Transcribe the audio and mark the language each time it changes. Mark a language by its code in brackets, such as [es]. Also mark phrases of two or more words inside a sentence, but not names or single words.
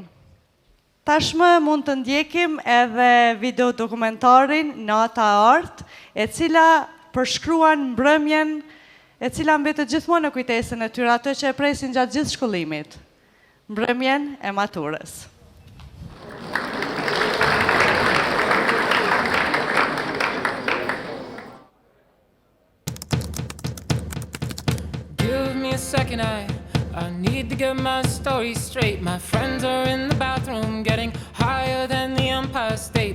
[sq] Tashmë mund të ndjekim edhe video dokumentarin Nata Art, e cila përshkruan mbrëmjen e cila mbetet gjithmonë në kujtesën e tyre ato që e presin gjatë gjithë shkollimit. Mbrëmjen e maturës. [en] Give me a second, I need to get my story straight. My friends are in the bathroom getting higher than the Empire State.